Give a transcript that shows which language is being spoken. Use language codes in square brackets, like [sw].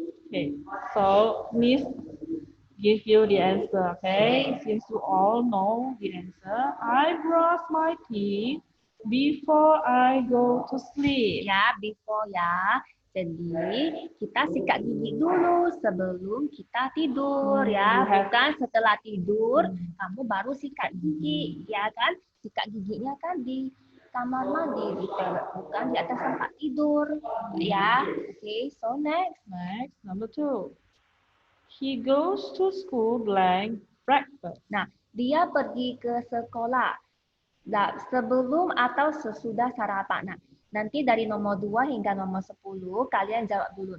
[en] Okay, so Miss give you the answer. Okay, since you all know the answer, I brush my teeth before I go to sleep. Ya, before ya. [id] Jadi kita sikat gigi dulu sebelum kita tidur ya, bukan setelah tidur kamu baru sikat gigi ya kan? Sikat giginya kan di kamar mandi, bukan di atas tempat tidur ya. [en] Oke, so next. Next, number 2. He goes to school blank breakfast. [id] Nah, dia pergi ke sekolah sebelum atau sesudah sarapan. Nah, nanti dari nomor 2 hingga nomor 10 kalian jawab dulu.